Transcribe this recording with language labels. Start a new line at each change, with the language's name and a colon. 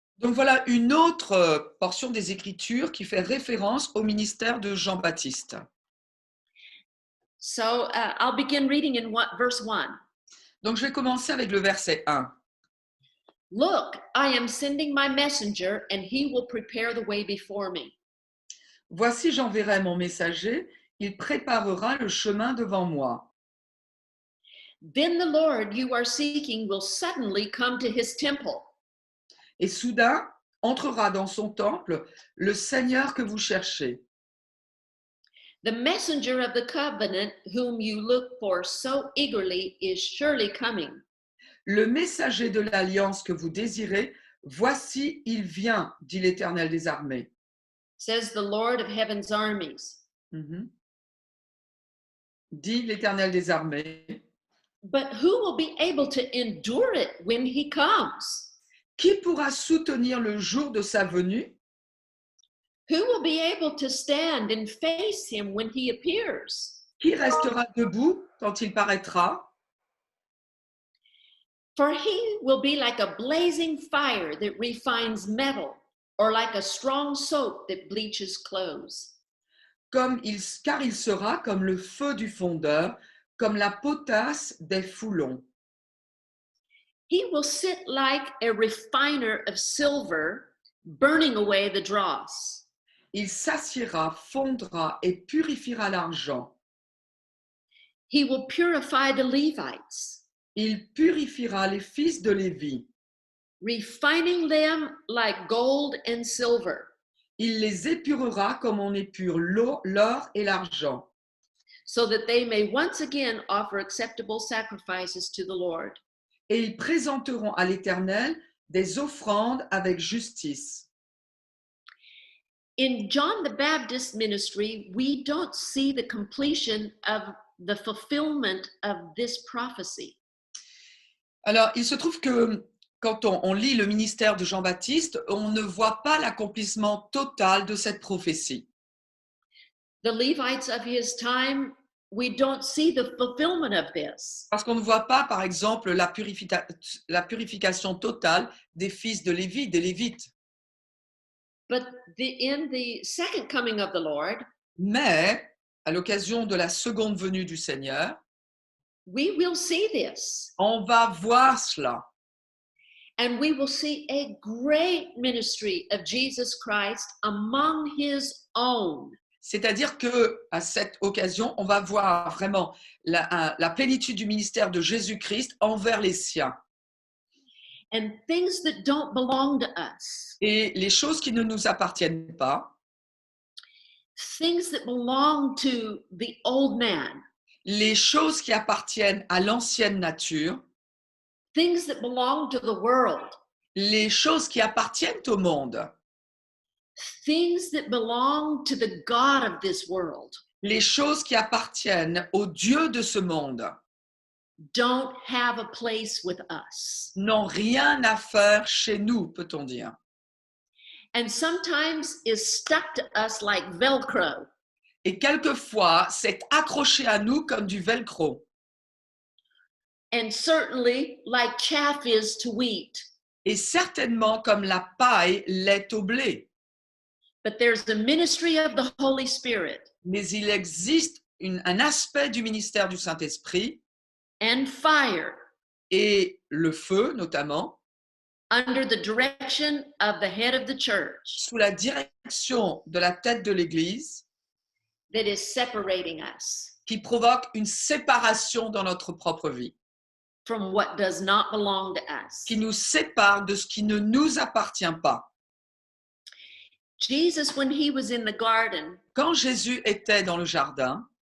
French: Donc voilà une autre portion des Écritures qui fait référence au ministère de Jean-Baptiste.
English: So I'll begin reading in verse 1.
French: Donc je vais commencer avec le verset 1.
English: Look, I am sending my messenger, and he will prepare the way before me.
French: Voici, j'enverrai mon messager, il préparera le chemin devant moi.
English: Then the Lord you are seeking will suddenly come to his temple.
French: Et soudain entrera dans son temple le Seigneur que vous cherchez.
English: The messenger of the covenant whom you look for so eagerly is surely coming.
French: Le messager de l'alliance que vous désirez Voici, il vient, dit l'Éternel des armées.
English: says the Lord of heaven's armies. Mhm.
French: Dit l'Éternel des armées.
English: But who will be able to endure it when he comes?
French: Qui pourra soutenir le jour de sa venue?
English: Who will be able to stand and face him when he appears?
French: Qui restera debout quand il paraîtra?
English: For he will be like a blazing fire that refines metal, or like a strong soap that bleaches clothes.
French: Car il sera comme le feu du fondeur, comme la potasse des foulons.
English: He will sit like a refiner of silver, burning away the dross.
French: Il s'assiera, fondra et purifiera l'argent.
English: He will purify the Levites,
French: Il purifiera les fils de Lévi.
English: refining them like gold and silver,
French: Il les épurera comme on épure l'or et l'argent,
English: so that they may once again offer acceptable sacrifices to the Lord.
French: et ils présenteront à l'Éternel des offrandes avec justice.
English: In John the Baptist ministry, we don't see the completion of the fulfillment of this prophecy.
French: Alors, il se trouve que quand on lit le ministère de Jean-Baptiste, on ne voit pas l'accomplissement total de cette prophétie.
English: The Levites of his time, we don't see the fulfillment of this.
French: Parce qu'on ne voit pas, par exemple, la purification totale des fils de Lévi, des Lévites.
English: But in the second coming of the Lord,
French: Mais, à l'occasion de la seconde venue du Seigneur,
English: we will see this.
French: on va voir cela.
English: And we will see a great ministry of Jesus Christ among his own.
French: C'est-à-dire qu'à cette occasion, on va voir vraiment la plénitude du ministère de Jésus-Christ envers les siens.
English: And things that don't belong to us,
French: Et les choses qui ne nous appartiennent pas,
English: things that belong to the old man,
French: les choses qui appartiennent à l'ancienne nature,
English: things that belong to the world,
French: les choses qui appartiennent au monde,
English: things that belong to the God of this world,
French: les choses qui appartiennent au Dieu de ce monde,
English: don't have a place with us.
French: n'ont rien à faire chez nous, peut-on dire.
English: And sometimes is stuck to us like Velcro.
French: Et quelquefois, c'est accroché à nous comme du velcro.
English: And certainly like chaff is to wheat.
French: Et certainement comme la paille l'est au blé.
English: But there's the ministry of the Holy Spirit
French: Mais il existe un aspect du ministère du Saint-Esprit
English: and fire
French: et le feu notamment,
English: under the direction of the head of the church
French: sous la direction de la tête de l'Église,
English: that is separating us
French: qui provoque une séparation dans notre propre vie,
English: from what does not belong to us.
French: qui nous sépare de ce qui ne nous appartient pas.
English: Jesus, when he was in the garden,
French: Quand Jésus était dans le jardin,